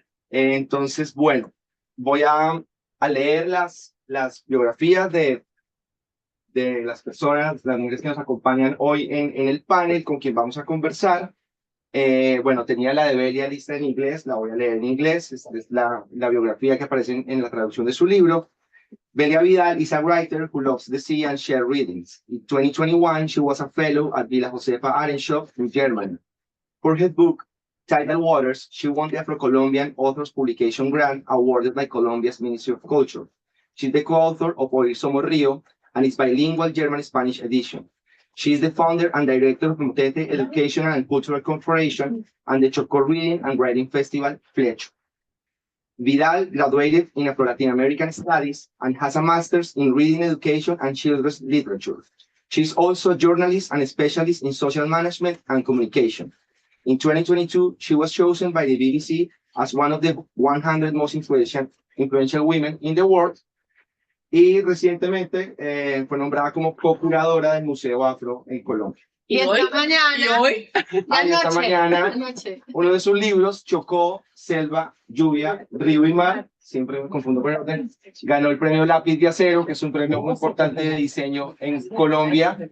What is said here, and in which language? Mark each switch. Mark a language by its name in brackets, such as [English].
[Spanish] Entonces, bueno, voy a leer las biografías de las personas, las mujeres que nos acompañan hoy en el panel con quien vamos a conversar. Bueno, tenía la de Belia lista en inglés, la voy a leer en inglés. Esta es la biografía que aparece en la traducción de su libro. [English] Belia Vidal is a writer who loves the sea and share readings. In 2021, she was a fellow at Villa Josefa Arenschop in Germany. For her book, Tidal Waters, she won the Afro-Colombian Authors Publication Grant awarded by Colombia's Ministry of Culture. She's the co-author of Oír Somos Río and its bilingual German-Spanish edition. She is the founder and director of Mutete Educational and Cultural Corporation and the Chocó Reading and Writing Festival, Flecho. Vidal graduated in Afro-Latin American Studies and has a master's in Reading Education and Children's Literature. She's also a journalist and a specialist in social management and communication. In 2022, she was chosen by the BBC as one of the 100 most influential women in the world. [Spanish] Y recientemente fue nombrada como co-curadora del Museo Afro en Colombia. Y esta mañana, esta mañana, uno de sus libros, Chocó, Selva, Lluvia, Río y Mar, siempre me confundo por el orden, ganó el premio Lápiz de Acero, que es un premio muy importante de diseño en Colombia.